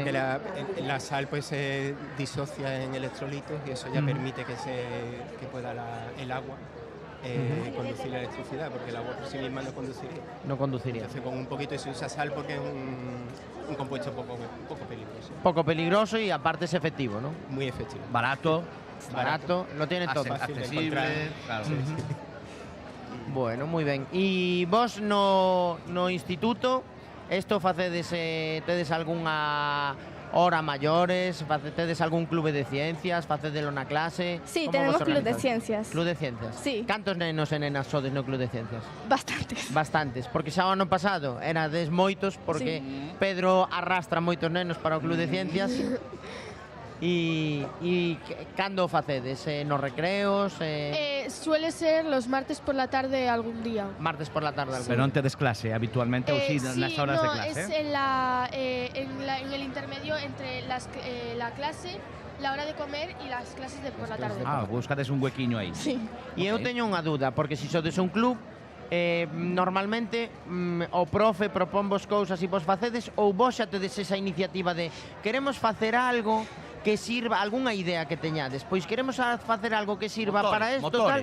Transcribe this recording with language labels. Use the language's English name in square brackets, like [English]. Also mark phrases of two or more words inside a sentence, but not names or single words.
[Spanish] Porque la sal pues se disocia en electrolitos y eso ya permite que pueda el agua conducir la electricidad, porque el agua por sí misma no conduciría. No conduciría. Entonces con un poquito se usa sal porque es un compuesto poco peligroso. Poco peligroso y aparte es efectivo, ¿no? Muy efectivo. Barato, lo tiene todo. accesible, claro. Bueno, [Galician] moi ben. E vos no instituto, isto facedes, tedes algunha hora maiores, tedes algún clube de ciencias, facedelo na clase? [Spanish] Sí, tenemos club de ciencias. Club de ciencias? Sí. [Galician] Cantos nenos e nenas sodes no club de ciencias? Bastantes. Bastantes, porque xa o ano pasado erades moitos, porque Pedro arrastra moitos nenos para o club de ciencias. E cando facedes? Nos recreos? [Spanish] Suele ser los martes por la tarde algún día. Martes por la tarde algún [Galician] Pero non tedes clase habitualmente ou si nas horas de clase? [Spanish] Es en el intermedio entre la clase, la hora de comer y las clases de por la tarde. [Galician] Buscades un huequiño aí. Sí. E eu teño unha dúda, porque se sodes un club, normalmente o profe propón vos cousas e vos facedes, ou vos xa tedes esa iniciativa de queremos facer algo que sirva, algunha idea que teñades, pois queremos facer algo que sirva para isto, tal.